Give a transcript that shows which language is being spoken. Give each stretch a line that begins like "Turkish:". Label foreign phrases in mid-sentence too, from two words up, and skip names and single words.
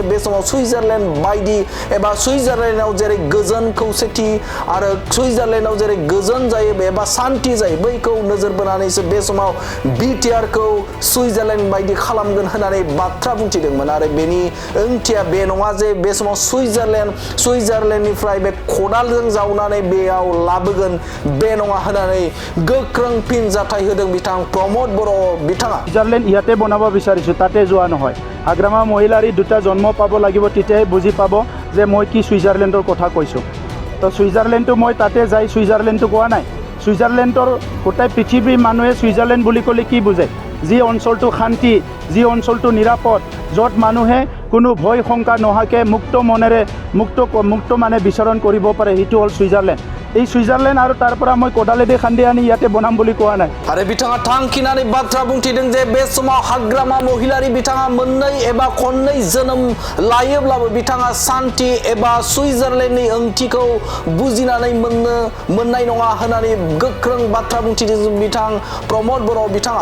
Bodo: बे समाव सुइजारलेण्ड बायदि एबा सुइजारलेण्डआव जेरै गोजोन खौसेथि आरो सुइजारलेण्डआव जेरै गोजोन जायो एबा सान्थि जायो बैखौ नोजोर बोनानैसो बे समाव बिटिआर खौ सुइजारलेण्ड बायदि खालामगोन होननानै बाथ्रा बुंथिदोंमोन आरो बेनि ओंथिया बे नङा जे बे समाव सुइजारलेण्डनिफ्राय बे खदालजों जावनानै बेयाव लाबोगोन बे नङा होननानै गोख्रों फिनजाथाय होदों बिथां प्रमद बर' बिथाङा
Assamese: सुइजारलेण्ड ইয়াতে বনাব বিচাৰিছোঁ তাতে যোৱা নহয় হাগ্ৰামা মহিলাৰী দুটা জন্ম পাব লাগিব তেতিয়াহে বুজি পাব যে মই কি সুইজাৰলেণ্ডৰ কথা কৈছোঁ তো সুইজাৰলেণ্ডটো মই তাতে যাই সুইজাৰলেণ্ডটো কোৱা নাই সুইজাৰলেণ্ডৰ গোটেই পৃথিৱীৰ মানুহে সুইজাৰলেণ্ড বুলি ক'লে কি বুজে যি অঞ্চলটো শান্তি যি অঞ্চলটো নিৰাপদ য'ত মানুহে কোনো ভয় শংকা নোহোৱাকৈ মুক্ত মনেৰে মুক্ত মানে বিচৰণ কৰিব পাৰে সেইটো হ'ল সুইজাৰলেণ্ড এই সুইজাৰলেণ্ড আৰু তাৰ পৰা মই কোদালেদি খান্দি আনি ইয়াতে বনাম বুলি কোৱা নাই
Bodo: आरो बिथाङा थांखिनानै बाथ्रा बुंथिदों जे बे समाव हाग्रामा महिलारि बिथाङा मोननै एबा खननै जोनोम लायोब्लाबो बिथाङा सान्थि एबा सुइजारलेण्डनि ओंथिखौ बुजिनानै मोननाय नङा होननानै गोख्रों बाथ्रा बुंथिदों बिथां प्रमद बर' बिथाङा